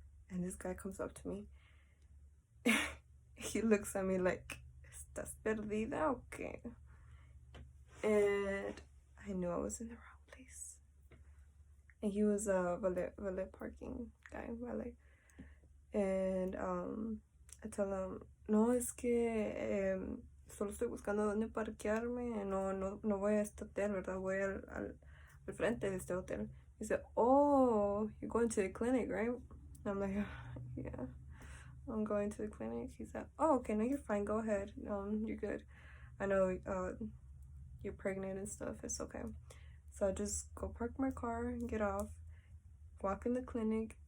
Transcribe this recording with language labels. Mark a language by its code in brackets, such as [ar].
[en] And this guy comes up to me. He looks at me like, [es] ¿estás perdida o qué? [en] And I knew I was in the wrong place. And he was a valet parking guy, valet. And I tell him, [es] no, es que solo estoy buscando dónde parquearme, no voy a este hotel, ¿verdad? Voy al frente de este hotel. [en] He said, oh, you're going to the clinic, right? And I'm like, yeah, I'm going to the clinic. He said, oh, okay, no, you're fine, go ahead, you're good. I know you're pregnant and stuff, it's okay. So I just go park my car, get off, walk in the clinic.